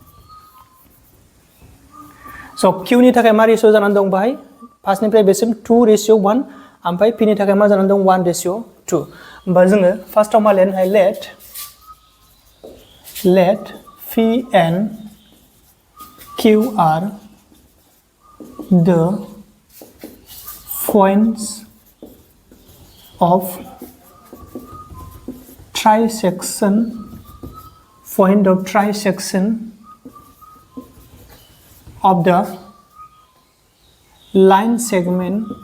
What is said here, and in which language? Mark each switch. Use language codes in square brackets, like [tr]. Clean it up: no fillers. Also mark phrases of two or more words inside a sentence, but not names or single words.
[brx] स' किउनि थाखाय मा रेशियो जानानै दं बाहाय फार्स्टनिफ्राय बेसिम 2:1 ओमफ्राय पिनि थाखाय मा जानानै दं 1:2 होमबा जोङो फार्स्टआव मा लिरनो हायो [en] let phi and q are the points of trisection of the line segment